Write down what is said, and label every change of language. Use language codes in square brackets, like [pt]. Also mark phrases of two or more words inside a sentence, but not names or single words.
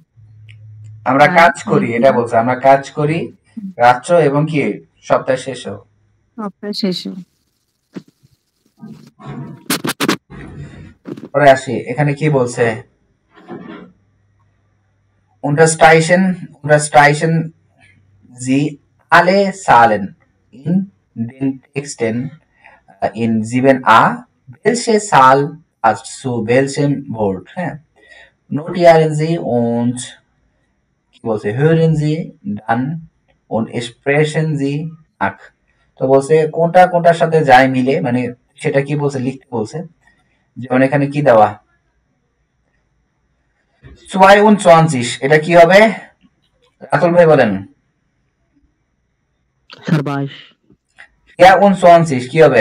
[bn] আমরা কাজ করি, এটা বলছে আমরা কাজ করি রাত্র এবং কি সপ্তাহ শেষেও। পরে আসি, এখানে কি বলছে, [de] Unterstreichen Sie alle Zahlen in den Texten in 7a, welche Zahl passt zu welchem Wort. Notieren Sie und [bn] কি বলছে [de] hören Sie dann und sprechen Sie nach. [bn] তো বলছে কোনটা কোনটার সাথে যায় মিলে, মানে সেটা কি বলছে লিখতে বলছে। যেমন এখানে কি দেওয়া 22, এটা কি হবে রাতুল ভাই বলেন। 24 কি হবে